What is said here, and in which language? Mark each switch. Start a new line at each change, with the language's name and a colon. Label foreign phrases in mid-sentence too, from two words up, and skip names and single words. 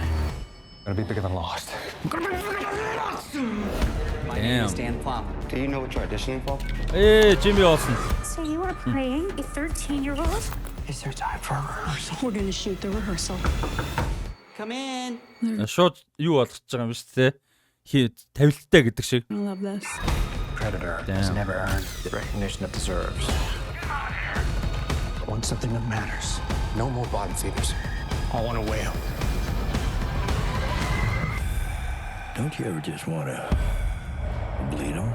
English: Gonna be bigger than Lost. Damn. Stan Plum. Do you know what you're auditioning for? Hey, Jimmy Olsen. So you are playing a 13-year-old? Is there time for a rehearsal? We're gonna shoot the rehearsal. Come in.
Mongolian: Шууд юу болгож байгаа юм шүү дээ. Тавилттай гэдэг шиг.
English: I love this. Predator has never earned the recognition it deserves. I want something that matters. No more bottom feeders. I want a whale. Don't you ever just want to bleed them?